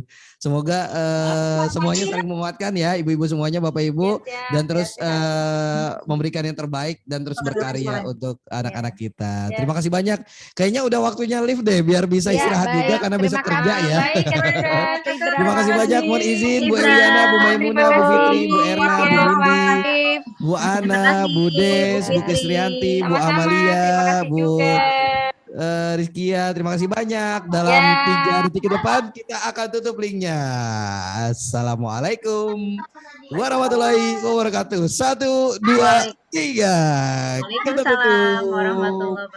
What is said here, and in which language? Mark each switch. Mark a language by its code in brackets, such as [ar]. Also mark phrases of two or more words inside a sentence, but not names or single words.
[id] Semoga semuanya saling menguatkan ya, ibu-ibu semuanya, Bapak Ibu, dan terus memberikan yang terbaik dan terus berkarya untuk anak-anak kita. Terima kasih banyak. Kayaknya udah waktunya live deh, biar bisa istirahat juga karena besok kerja ya. Terima kasih banyak. Mohon izin Bu Eliana, Bu Maimunah, Bu Fitri, Bu Erna, Bu Windy, Bu Ana, Bu Des, Bu Kristianti, Bu Amalia, Bu Rizkia, terima kasih banyak. Dalam 3 detik ke depan kita akan tutup linknya. [ar] السلام عليكم ورحمة الله وبركاته. [id] 1, 2, 3. Kita tutup. [ar] وعليكم السلام ورحمة الله وبركاته.